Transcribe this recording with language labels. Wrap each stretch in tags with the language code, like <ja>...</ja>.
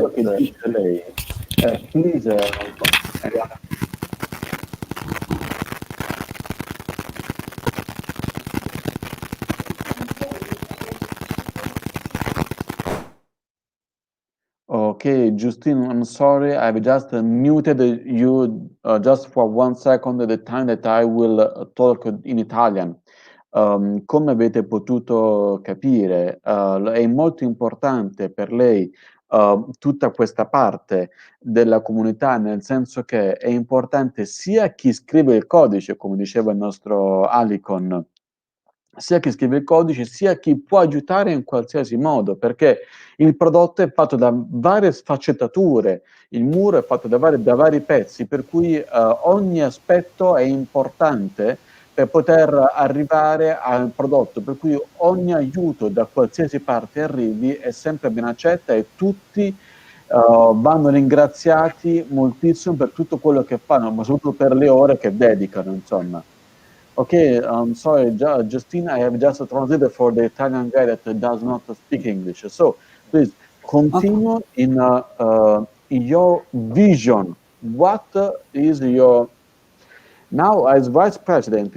<it>Quello che dice lei,</it> <en>please, okay, Justine, I'm sorry, I've just muted you just for 1 second at the time that I will talk in Italian.</en> <it>Come avete potuto capire, è molto importante per lei tutta questa parte della comunità, nel senso che è importante sia chi scrive il codice, come diceva il nostro Alicon, sia chi scrive il codice, sia chi può aiutare in qualsiasi modo, perché il prodotto è fatto da varie sfaccettature, il muro è fatto da vari pezzi, per cui ogni aspetto è importante per poter arrivare al prodotto, per cui ogni aiuto da qualsiasi parte arrivi è sempre ben accetta e tutti vanno ringraziati moltissimo per tutto quello che fanno, ma soprattutto per le ore che dedicano, insomma.</it> <en>Okay, sorry, Justine, I have just translated for the Italian guy that does not speak English. So please continue in your vision. What is your now as vice president?</en>